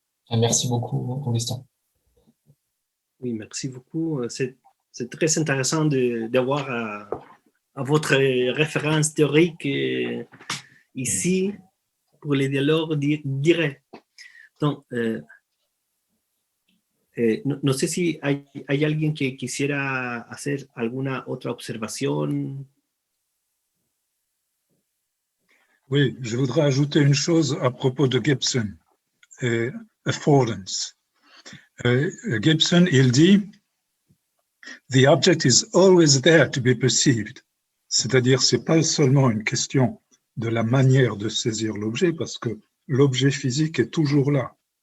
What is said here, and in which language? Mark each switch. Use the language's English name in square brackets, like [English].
[French] Merci beaucoup, Augustin. Oui, merci beaucoup. C'est très intéressant d'avoir à votre référence théorique ici pour les dialogues directs. [Spanish] Donc, no sé si hay alguien que quisiera hacer alguna otra observación. [French] Oui, je voudrais ajouter une chose à propos de Gibson et affordance. Gibson, il dit [English] « The object is always there to be perceived ». [French] C'est-à-dire, ce n'est pas seulement une question de la manière de saisir l'objet, parce que l'objet physique est toujours là.